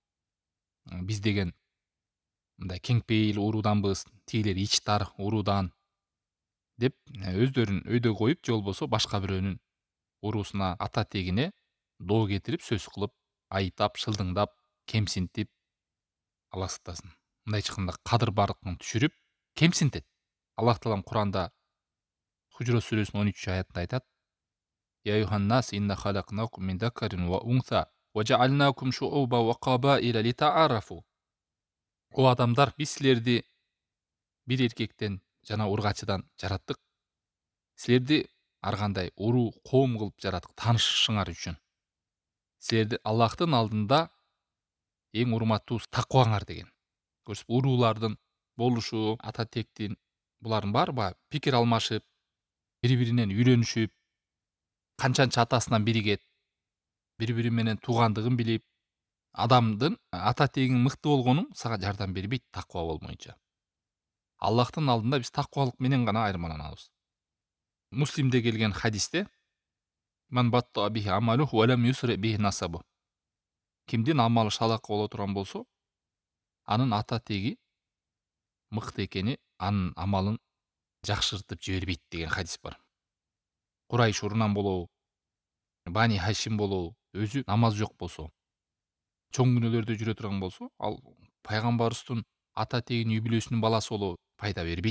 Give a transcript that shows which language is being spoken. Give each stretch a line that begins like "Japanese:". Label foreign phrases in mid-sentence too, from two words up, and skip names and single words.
Kyrgyz: Биз деген мындай кеңпейил урууданбыз, тигилер ичтар уруудан деп өздөрүн өйдө коюп, же болбосо башка бирөөнүн уруусуна, ата тегине доо кетирип, сөз кылып, айыптап, шылдыңдап, кемсинтип, Аллах сактасын. Мындай чыкканда кадыр барлыкын түшүрүп, кемсинтет. Аллах таалам Куранда Худжурат сүрөсүнүн 13-аятында айтат:
Arabic: «يا أيها الناس إنا خلقناكم من ذكر وأنثى وجعلناكم شعوبا وقبائل لتعارفوا».
Kyrgyz: О адамдар, биз силерди бир эркектен жана ургачыдан жараттык. Силерди ар кандай уруу, коом кылып жараттык, таанышышыңар үчүн. Силерди Аллахтын алдында эң урматтуу такваңар деген. Көрсөп, уруулардын болушу, ата тектин, булардын баары баягы пикир алмашып, бири-биринен үйрөнүшүп, канчанча атасынан биригет, бири-бири менен туугандыгын билип, адамдын ата тегиң мыкты болгону сага жардам бербейт таква болмойнча. Аллахтын алдында биз таквалык менен гана айырмаланабыз. Муслимде келген хадисте:
Arabic: «من بطأ به عمله ولم يسرع به نسبه».
Kyrgyz: Кимдин амалы шалак боло турган болсо, анын ата теги мыкты экени анын амалын жакшыртып жибербейт деген хадис бар. Курайш урунан болобу, Бани Хашим болобу, өзү намаз жок болсо, чоң күнөөлөрдө жүрө турган болсо, ал пайгамбарыбыздын ата тегинин үй бүлөсүнүн баласы болобу пайда бербейт.